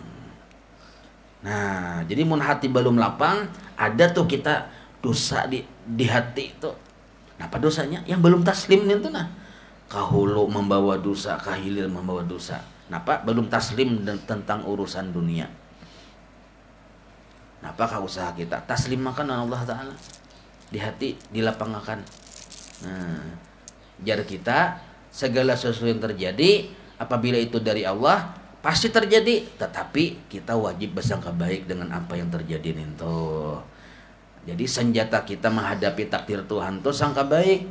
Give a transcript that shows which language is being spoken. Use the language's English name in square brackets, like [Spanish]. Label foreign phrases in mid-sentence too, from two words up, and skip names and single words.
[Indonesian] Nah, jadi mun hati belum lapang, ada tuh kita dosa di hati itu. Apa dosanya? [Banjar] Yang belum taslim itu nah. Kahulu membawa dosa, kahilir membawa dosa. Napa? [Indonesian] Belum taslim tentang urusan dunia. Napakah usaha kita taslim makan Allah Ta'ala di hati, dilapangkan. Nah, jar kita segala sesuatu yang terjadi apabila itu dari Allah pasti terjadi, tetapi kita wajib bersangka baik dengan apa yang terjadi itu. Jadi senjata kita menghadapi takdir Tuhan itu sangka baik.